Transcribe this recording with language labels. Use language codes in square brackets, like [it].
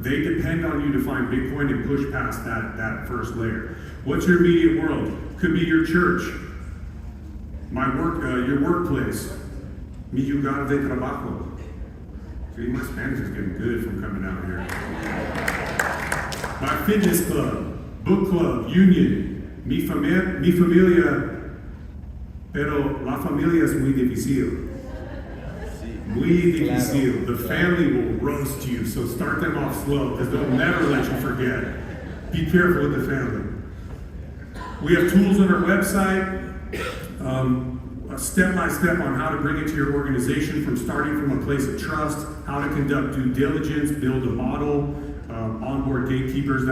[en] They depend on you to find Bitcoin and push past that first layer. What's your immediate world? Could be your church, your workplace, [es] Mi lugar de trabajo. [en] See, my Spanish is getting good from coming out here. My fitness club, book club, union, [es] mi familia, pero la familia es muy difícil. Muy difícil. [en] The family will roast you, so start them off slow, because they'll never let you forget. Be careful with the family. We have tools on our website, step-by-step on how to bring it to your organization, from starting from a place of trust, how to conduct due diligence, build a model, onboard gatekeepers.